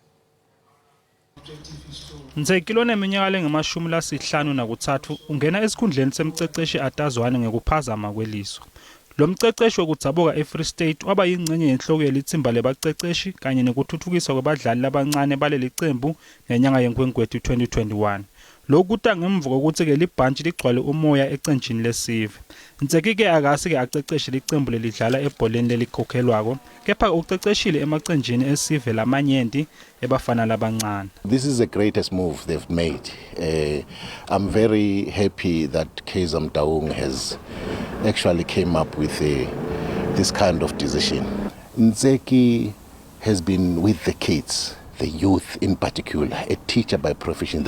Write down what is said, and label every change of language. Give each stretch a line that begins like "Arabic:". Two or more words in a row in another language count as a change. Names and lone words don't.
Swati: Ntseki loneminyaka lengama-53 ungena esikhundleni semceceshi atazwane ngekuphazama kweliso. Lo mceceshi wokudzabuka eFree State waba yingcenye yenhloko yelithimba lebaceceshi kanye nekuthuthukiswa kwabadlali labancane baleli qembu ngenyanga yeNkwenkwethi 2021. Lokhu kuta ngemva kokuthi ke libhantshi ligcwale umoya ecenjini lesive. Ntseki ke akasi ke aceceshe liqembu lelidlala ebholeni lelikhokhelwako kepha uceceshile emacenjini esive lamanyenti ebafana labancane.
English: This is the greatest move they've made. I'm very happy that Kaizer has actually came up with this kind of decision. Ntseki has been with the kids, the youth in particular, a teacher by profession.